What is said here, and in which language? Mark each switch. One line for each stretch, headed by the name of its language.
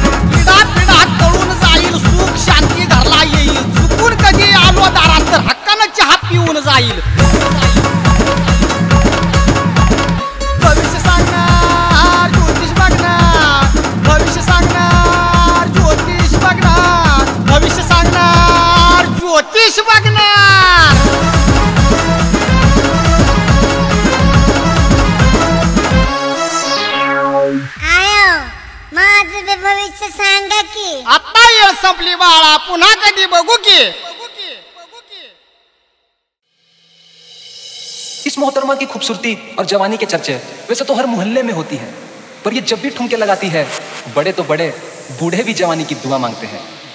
Marathi: पिढा पिढा तळून जाईल सुख शांती घरला येईल चुकून कधी आलो दारात तर हक्कानं चहा पिऊन जाईल भविष्य सांगणार ज्योतिष बघणार भविष्य सांगणार ज्योतिष बघणार भविष्य सांगणार ज्योतिष बघणार आयो माझं बी भविष्य सांगा की आता येळ संपली बाळा पुन्हा कधी बघू की
Hindi: इस मोहतरमा की खूबसूरती और जवानी के चर्चे वैसे तो हर मोहल्ले में होती है पर ये जब भी ठुमके लगाती है बड़े तो बड़े बूढ़े भी जवानी की दुआ मांगते हैं